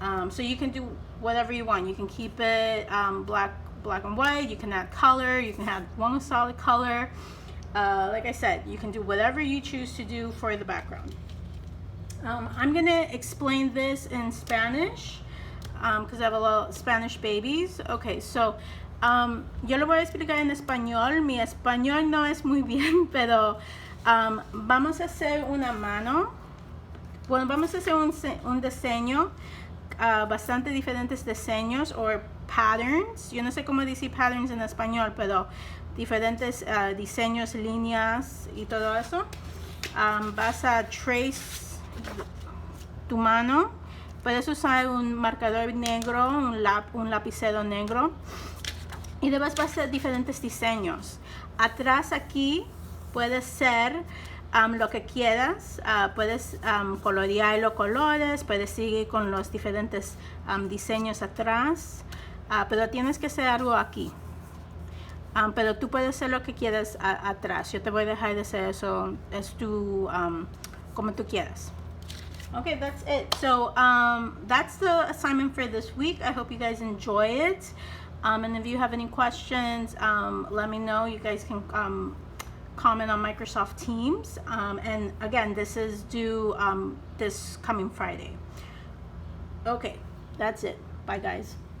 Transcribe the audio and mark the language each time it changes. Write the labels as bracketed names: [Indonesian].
[English] So you can do whatever you want. You can keep it black and white. You can add color. You can have one solid color. Like I said, you can do whatever you choose to do for the background. I'm gonna explain this in Spanish because I have a lot of Spanish babies. Okay, so [Spanish] yo lo voy a explicar en español. Mi español no es muy bien, pero vamos a hacer una mano. Bueno, vamos a hacer un diseño, bastante diferentes diseños o patterns. Yo no sé cómo decir patterns en español, pero diferentes diseños, líneas y todo eso. Vas a trace tu mano. Puedes usar un marcador negro, un lapicero negro, y después vas a hacer diferentes diseños. Atrás aquí puedes ser lo que quieras. Puedes colorear los colores, puedes seguir con los diferentes diseños atrás, pero tienes que hacer algo aquí. Pero tú puedes hacer lo que quieras atrás. Yo te voy a dejar de hacer eso. Es tu, como tú quieras. [English] Okay, that's it. So that's the assignment for this week. I hope you guys enjoy it. And if you have any questions, let me know. You guys can comment on Microsoft Teams. And again, this is due this coming Friday. Okay, that's it. Bye, guys.